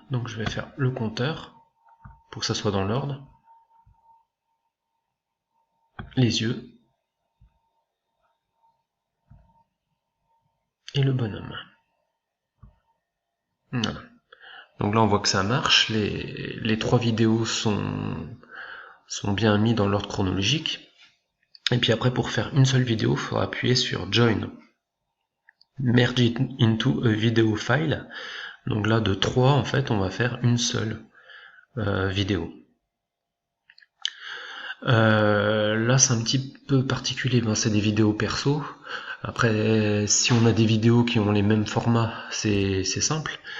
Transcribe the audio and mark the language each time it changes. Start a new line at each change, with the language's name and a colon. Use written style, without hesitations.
French: Donc je vais faire le compteur pour que ça soit dans l'ordre, les yeux et le bonhomme. Voilà. Donc là on voit que ça marche, les 3 vidéos sont bien mis dans l'ordre chronologique. Et puis après pour faire une seule vidéo, il faudra appuyer sur Join.
English: Merge it into a video file.
French: Donc là de 3 en fait on va faire une seule vidéo. Là c'est un petit peu particulier, ben, c'est des vidéos perso. Après si on a des vidéos qui ont les mêmes formats, c'est simple.